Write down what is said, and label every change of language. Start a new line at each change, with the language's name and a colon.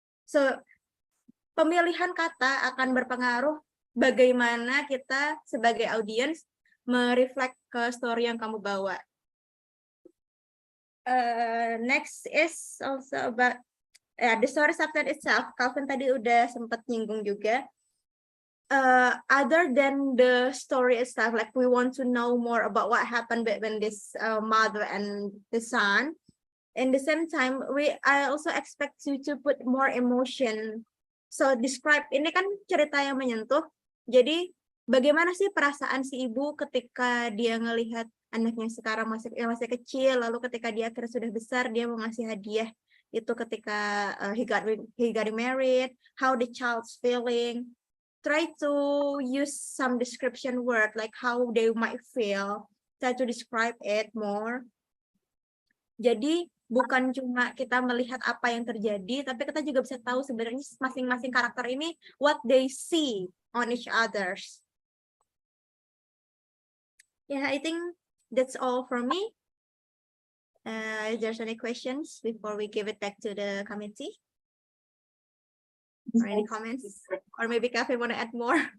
Indonesian: So pemilihan kata akan berpengaruh bagaimana kita sebagai audiens mereflect ke story yang kamu bawa.
English: Next is also about the story subtext itself.
Indonesian: Calvin tadi udah sempat nyinggung juga.
English: Other than the story itself, like we want to know more about what happened between this mother and the son. In the same time, I also expect you to put more emotion.
Indonesian: So describe, ini kan cerita yang menyentuh. Jadi bagaimana sih perasaan si ibu ketika dia ngelihat anaknya sekarang masih kecil, lalu ketika dia akhirnya sudah besar, dia mau ngasih hadiah itu ketika
English: he got married, how the child's feeling. Try to use some description word like how they might feel try to describe it more.
Indonesian: Jadi bukan cuma kita melihat apa yang terjadi, tapi kita juga bisa tahu sebenarnya masing-masing karakter ini
English: what they see on each others. Yeah, I think that's all from me. If there's any questions before we give it back to the committee, or any comments, or maybe Cafe want to add more?